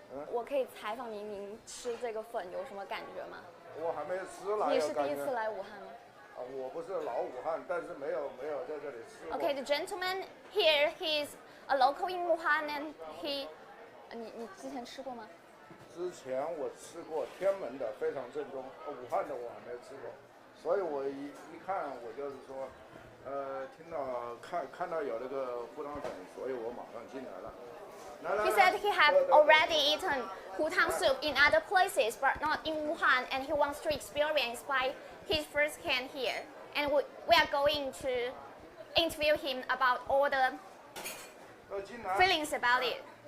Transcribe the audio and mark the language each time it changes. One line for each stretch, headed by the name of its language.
Chinese: 我可以采访您，您吃这个粉有什么感觉吗？我还没吃呢。你是第一次来武汉吗？我不是老武汉，但是没有在这里吃过。
English: Okay, the gentleman here, he's a local in Wuhan, and he，
Chinese: 你之前吃过吗？之前我吃过天门的，非常正宗。武汉的我还没吃过，所以我一看我就是说，听到看到有那个胡汤粉，所以我马上进来了。
English: He said he had already eaten Hutang soup in other places, but not in Wuhan, and he wants to experience by his first hand here. And we are going to interview him about all the feelings about it.